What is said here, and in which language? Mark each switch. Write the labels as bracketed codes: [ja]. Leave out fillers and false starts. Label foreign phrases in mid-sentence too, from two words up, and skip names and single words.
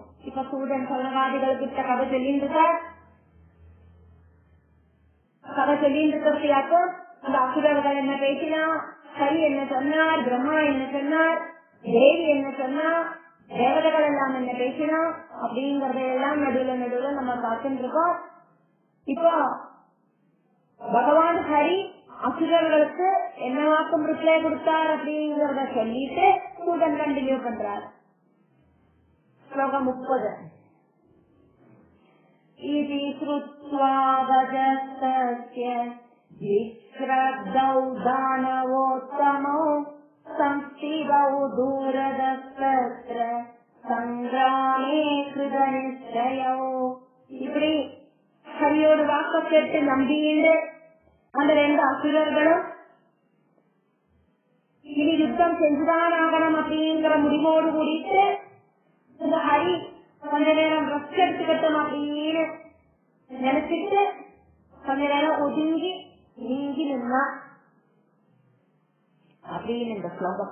[ta] இப்ப சூதன் சவனவாதிகள் கிட்ட கதை சொல்லின்றார். கதை சொல்லிட்டு இருக்கிறதையாக்கும் அந்த அசுரர்கள் என்ன பேசினா, ஹரி என்ன சொன்னார், பிரம்மா என்ன சொன்னார், தேவி என்ன சொன்னா, தேவதைகள் எல்லாம் என்ன பேசினா அப்படிங்கறதையெல்லாம் நடுவுல நம்ம பார்த்துட்டு இருக்கோம். இப்போ பகவான் ஹரி அசுரர்களுக்கு என்ன வாக்கும் ரிப்ளை கொடுத்தார் அப்படிங்கறத சொல்லிட்டு சூதன் கண்டினியூ பண்றார். ஸ்லோகம் 30. [sa] इति श्रुत्वा वचस्तस्य विश्रद्धौ दानवोत्तमौ संस्थितौ दूरदस्तत्र संग्रामे कृतनिश्चयौ. [ta] இப்படி ஹரியோட வாக்க கேட்டு நம்பிண்டு அந்த 2 அசுரர்களும் இனி யுத்தம் செஞ்சுதான் ஆகணும் அப்படிங்கிற முடிவோடு கூடிட்டு இந்த ஹரி கொஞ்ச நேரம் ரெஸ்ட் எடுத்துக்கிட்டோம் அப்படின்னு நினைச்சிட்டு கொஞ்ச நேரம் ஒதுங்கி நீங்கி நின்னா அப்படின்னு இந்த ஸ்லோகம்.